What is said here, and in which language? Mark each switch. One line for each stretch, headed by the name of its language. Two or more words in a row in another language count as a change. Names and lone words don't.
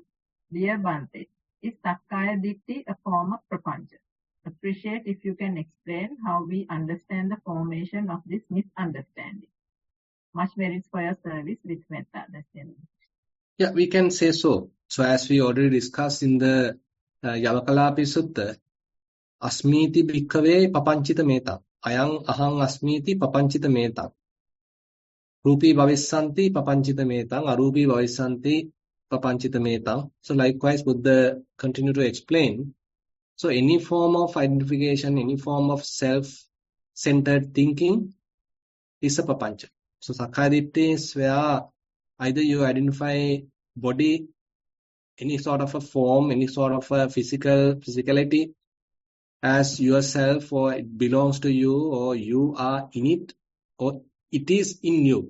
English: Dear Bhante, is
Pali: Sakkaya Ditthi
English: a form of prapancha? Appreciate if you can explain how we understand the formation of this misunderstanding. Much merits for your service with metta. That's the end. Yeah, we can say so. So as we already discussed in the
Pali: Yavakalapi Sutta, Asmiti bhikkhave papanchita meta. Ayang ahang asmiti papanchita meta. Rupi bhavissanti papanchita metang. Arupi bhavissanti papanchita metang.
English: So likewise, Buddha continue to explain. So any form of identification, any form of self-centered thinking is a papancha. So
Pali: Sakkaya Ditthi
English: is where either you identify body, any sort of a form, any sort of a physicality as yourself, or it belongs to you, or you are in it, or it is in you.